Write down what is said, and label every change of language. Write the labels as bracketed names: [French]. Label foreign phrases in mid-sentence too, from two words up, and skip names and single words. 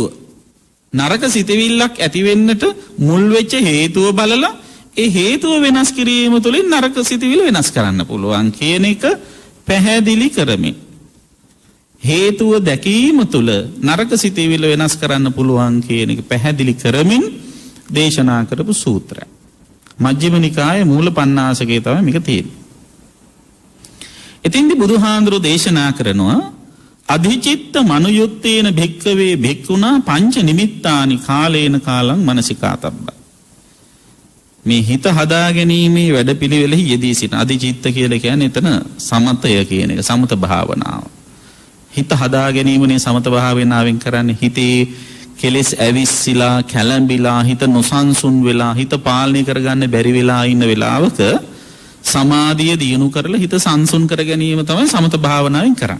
[Sinhala] නරක සිතවිල්ලක් ඇති වෙන්නට මුල් වෙච්ච හේතුව බලලා ඒ හේතුව වෙනස් කිරීම තුළින් නරක සිතවිලි වෙනස් කරන්න පුළුවන් කියන එක පැහැදිලි කරමින් හේතුව දැකීම තුළ නරක සිතවිලි වෙනස් කරන්න පුළුවන් කියන එක පැහැදිලි කරමින් දේශනා කරපු සූත්‍රය. මජ්ක්‍ධිම නිකායේ මූල පණ්ණාසකේ තමයි මේක තියෙන්නේ. ඉතින්දී බුදුහාඳුරෝ දේශනා කරනවා [Pali] අධිචිත්ත මනුයුත්තේන භික්ඛවේ භික්ඛුනා පංච නිමිත්තානි කාලේන කාලං මනසිකාතබ්බ. [Sinhala] මේ හිත හදා ගැනීමේ වැඩපිළිවෙලෙහි යෙදී සිටින අධිචිත්ත කියලා කියන්නේ එතන සමතය කියන එක සමත භාවනාව. හිත හදා ගැනීමනේ සමත භාවනාවෙන් කරන්නේ හිතේ කෙලෙස් ඇවිස්සලා කැළඹිලා හිත නොසන්සුන් වෙලා හිත පාලනය කරගන්න බැරි වෙලා ඉන්න වෙලාවක සමාධිය දියුණු කරලා හිත සංසුන් කර ගැනීම තමයි සමත භාවනාවෙන් කරන්නේ.